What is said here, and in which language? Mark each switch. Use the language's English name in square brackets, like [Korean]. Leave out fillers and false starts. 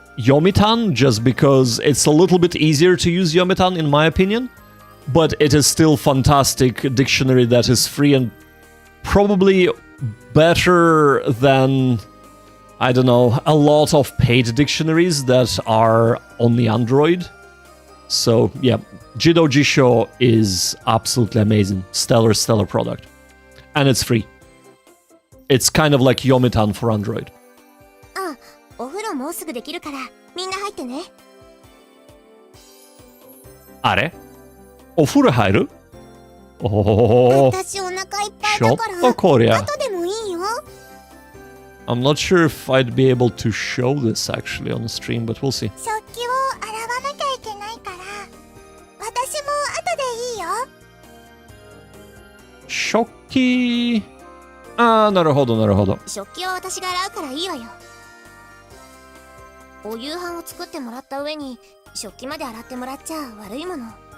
[English] Yomitan just because it's a little bit easier to use Yomitan in my opinion, but it is still fantastic dictionary that is free and probably better than, I don't know, a lot of paid dictionaries that are on the Android. So yeah, Jido Jisho is absolutely amazing. Stellar product. And it's free. It's kind of like Yomitan for Android. [Japanese] あ、お風呂もうすぐできるからみんな入ってね。あれ？お風呂入る？おお。私お腹いっぱいだからちょっとこりゃ。後でもいいよ。 [English] I'm not sure if I'd be able to show this actually on the stream, but we'll see. [Japanese] 食器を洗わなきゃいけないから私も後でいいよ。食器。ああ、なるほどなるほど。食器は私が洗うからいいわよ。お夕飯を作ってもらった上に食器まで洗ってもらっちゃ悪いもの。